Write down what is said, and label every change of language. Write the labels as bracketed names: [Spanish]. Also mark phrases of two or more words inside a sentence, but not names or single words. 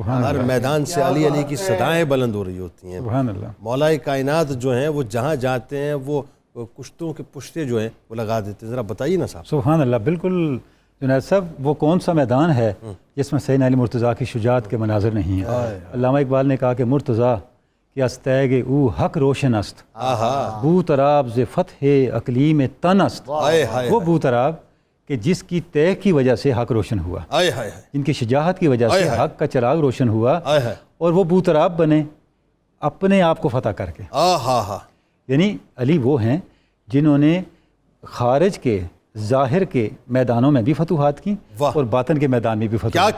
[Urdu] ہر میدان سے علی علی کی صدائیں بلند ہو رہی ہوتی ہیں. مولا کائنات جو ہیں وہ جہاں جاتے ہیں وہ کشتوں کے پشتے جو ہیں وہ لگا دیتے ہیں. ذرا بتائیے نا صاحب. سبحان اللہ. بالکل جنید صاحب, وہ کون سا میدان ہے جس میں سیدنا علی مرتضیٰ کی شجاعت کے مناظر نہیں ہیں. علامہ اقبال نے کہا کہ [Persian] مرتضیٰ کہ استیگ او حق روشن است بو تراب ز فتح اقلیم تن است. [Urdu] وہ بو تراب کہ جس کی طے کی وجہ سے حق روشن ہوا, جن کی شجاعت کی وجہ سے حق کا چراغ روشن ہوا, اور وہ بو تراب بنے اپنے آپ کو فتح کر کے. یعنی علی وہ ہیں جنہوں نے خارج کے ظاہر کے میدانوں میں بھی فتوحات کی اور باطن کے میدان میں بھی فتوحات.